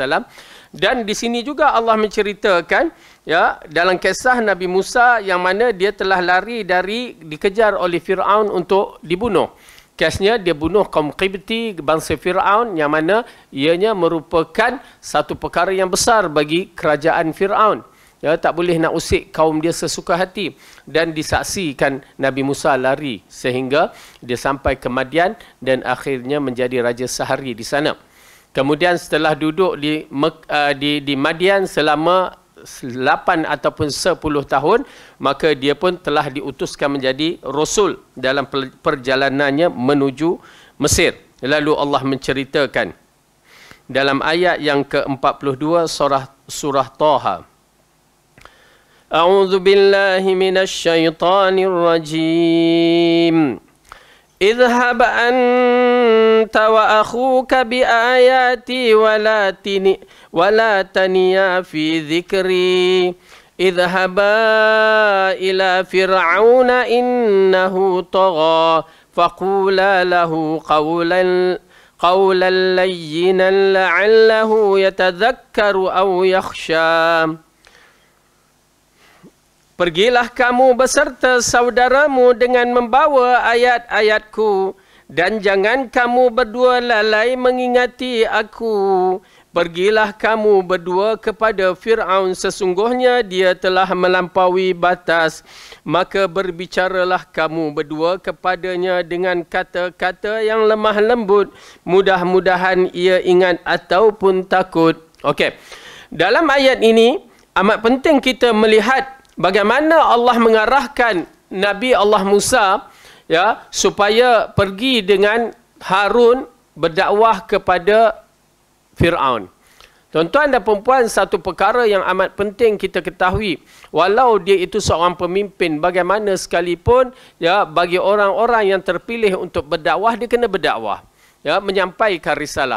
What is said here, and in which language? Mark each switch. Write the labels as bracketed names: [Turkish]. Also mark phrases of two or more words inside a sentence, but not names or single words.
[Malay] Dan di sini juga Allah menceritakan, ya, dalam kisah Nabi Musa yang mana dia telah lari dari dikejar oleh Fir'aun untuk dibunuh. Kesnya dia bunuh kaum Qibti, bangsa Fir'aun, yang mana ianya merupakan satu perkara yang besar bagi kerajaan Fir'aun. Ya, tak boleh nak usik kaum dia sesuka hati. Dan disaksikan Nabi Musa lari sehingga dia sampai ke Madian dan akhirnya menjadi raja sehari di sana. Kemudian setelah duduk di Madian selama 8 ataupun 10 tahun, maka dia pun telah diutuskan menjadi Rasul dalam perjalanannya menuju Mesir. Lalu Allah menceritakan dalam ayat yang ke-42 surah Taha. [Arabic] أعوذ بالله من الشيطان الرجيم. اذهب أنت وأخوك بآياتي ولا تنيا في ذكري. اذهبا إلى فرعون إنه طغى فقولا له قولا لينا لعله يتذكر أو يخشى. [Malay] Pergilah kamu beserta saudaramu dengan membawa ayat-ayatku, dan jangan kamu berdua lalai mengingati aku. Pergilah kamu berdua kepada Fir'aun, sesungguhnya dia telah melampaui batas. Maka berbicaralah kamu berdua kepadanya dengan kata-kata yang lemah lembut. Mudah-mudahan ia ingat ataupun takut. Okey. Dalam ayat ini amat penting kita melihat bagaimana Allah mengarahkan Nabi Allah Musa ya supaya pergi dengan Harun berdakwah kepada Fir'aun. Tuan-tuan dan perempuan, satu perkara yang amat penting kita ketahui, walau dia itu seorang pemimpin bagaimana sekalipun, ya, bagi orang-orang yang terpilih untuk berdakwah, dia kena berdakwah, ya, menyampaikan risalah.